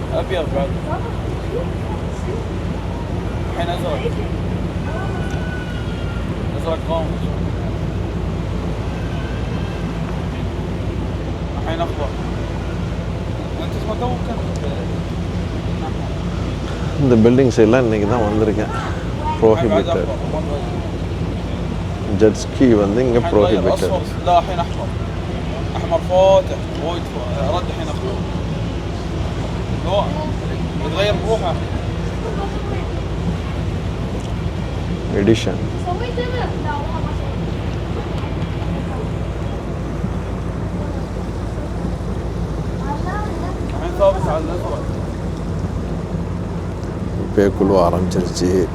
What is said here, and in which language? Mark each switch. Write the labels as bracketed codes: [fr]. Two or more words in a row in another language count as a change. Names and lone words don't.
[ar] ابيض بعد. الحين ازرق. ازرق غامق. الحين اخضر. انت اسمه تو كنت [ta] இந்த பில்டிங்ஸ் எல்லாம் இன்றைக்கி தான் வந்திருக்கேன். ப்ரோஹிபிட்டட். [en] jet ski [ta] வந்து இங்கே ப்ரோஹிபிட்டட். [ar] لا الحين احمر. احمر فاتح وايد رد الحين اخضر. لو يتغير بروحه. [ta] எடிஷன். [ar] سويت انا؟ لا والله ما سويت. الحين ثابت على الازرق. [ta] இப்போ குழு ஆரம்பிச்சிருச்சு.